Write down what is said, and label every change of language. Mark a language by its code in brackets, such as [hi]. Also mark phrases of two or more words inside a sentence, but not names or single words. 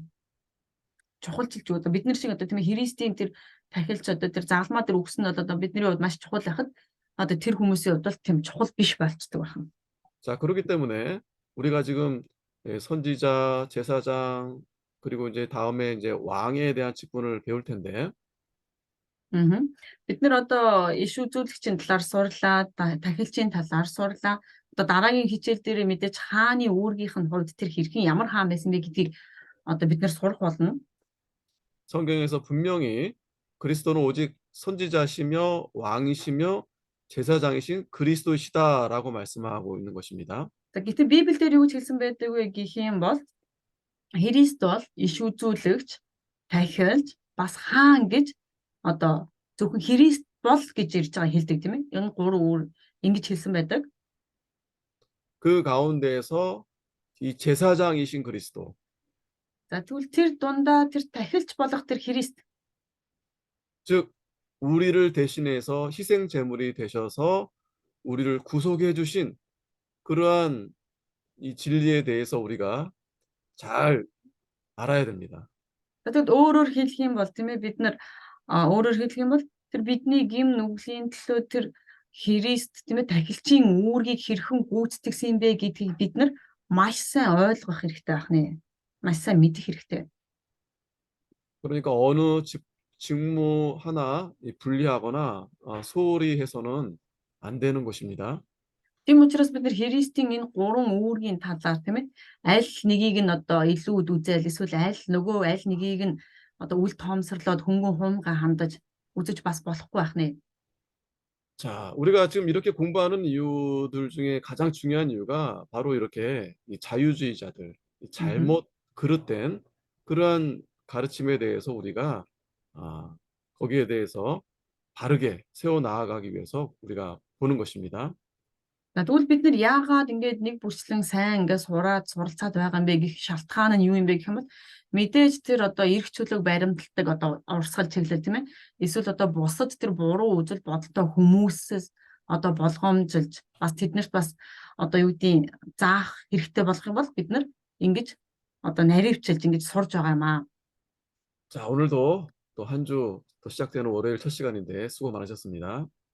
[mn] Чухалчилж одоо бид нар шиг одоо тийм ээ Христийн тэр тахилч одоо тэр загалмаа дээр өгсөн нь одоо бидний хувьд маш чухал байхад одоо тэр хүмүүсийн хувьд бол тийм чухал биш болцдог байна. [ko] 자, 그렇기 때문에 우리가 지금 선지자, 제사장 그리고 이제 다음에 이제 왕에 대한 직분을 배울 텐데 [mn] Бид нар одоо иш үзүүлэгчийн талаар сурлаа, тахилчийн талаар сурлаа. Одоо дараагийн хичээл дээр мэдээж хааны үүргийнх нь хувьд тэр хэрхэн ямар хаан байсан бэ гэдгийг одоо бид нар сурах болно. [ko] 성경에서 분명히 그리스도는 오직 선지자시며 왕이시며 제사장이신 그리스도시다라고 말씀하고 있는 것입니다. [mn] За гэтэл Библиэлд юу гэж хэлсэн байдаг вэ гэх юм бол Христ бол иш үзүүлэгч, тахилч, бас хаан гэж одоо зөвхөн Христ бол гэж ирж байгаа хэлдэг тийм ээ. Энэ гурван үүр ингэж хэлсэн байдаг. [ko] 그 가운데에서 이 제사장이신 그리스도. [mn] За тэгвэл тэр дундаа тэр тахилч болох тэр Христ [ko] 즉 우리를 대신해서 희생 제물이 되셔서 우리를 구속해 주신 그러한 이 진리에 대해서 우리가 잘 알아야 됩니다. [mn] Тэгэд өөрөөр хэлэх юм бол тийм ээ бид нар өөрөөр хэлэх юм бол тэр бидний гим нүглийн төлөө тэр Христ тийм ээ тахилчийн үүргийг хэрхэн гүйцэтгсэн бэ гэдгийг бид нар маш сайн ойлгох хэрэгтэй байх нэ. Маш сайн мэдэх хэрэгтэй. [ko] 그러니까 어느 직무 하나 분리하거나 소홀히 해서는 안 되는 것입니다. [mn] Тийм учраас бид нар Христийн энэ гурван үүргийн талаар тийм ээ аль нэгийг нь одоо илүү үзэл эсвэл аль нэгийг нь одоо үл тоомсорлоод хөнгөн хуумга хандаж үзэж бас болохгүй байх нэ. [ko] 자, 우리가 지금 이렇게 공부하는 이유들 중에 가장 중요한 이유가 바로 이렇게 이 자유주의자들, 잘못 그릇된 그러한 가르침에 대해서 우리가 거기에 대해서 바르게 세워 나아가기 위해서 우리가 보는 것입니다. [mn] Тэгвэл бид нар яагаад ингэж нэг бүрчлэн сайн ингэ сураад суралцаад байгаа юм бэ гэх шалтгаан нь юу юм бэ гэх юм бол мэдээж тэр одоо эрх чөлөөг баримталдаг одоо урсгал чиглэл тийм ээ эсвэл одоо бусад тэр буруу үзэл бодолтой хүмүүсээс одоо болгоомжилж бас тэднэрт бас одоо юу гэдгийг заах хэрэгтэй болох юм бол бид нар ингэж одоо наривчилж ингэж сурж байгаа юм аа. [ko] 자, 오늘도 또 한 주 또 시작되는 월요일 첫 시간인데 수고 많으셨습니다.